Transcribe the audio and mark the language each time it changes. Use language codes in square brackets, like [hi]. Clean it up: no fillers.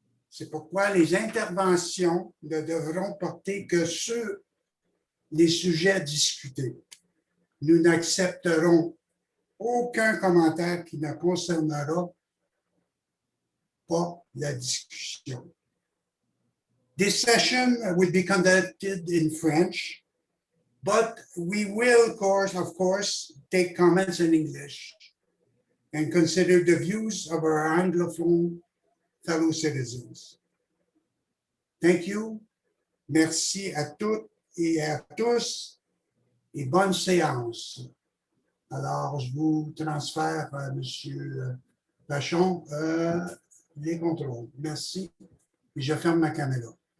[fr] C'est pourquoi les interventions ne devront porter que sur les sujets discutés. Nous n'accepterons aucun commentaire qui ne concernera pas la discussion. [en] This session will be conducted in French, but we will, of course, take comments in English and consider the views of our Anglophone fellow citizens. Thank you. [fr] Merci à toutes et à tous et bonne séance. Alors, je vous transfère à M. Vachon les contrôles. Merci. Et je ferme ma caméra.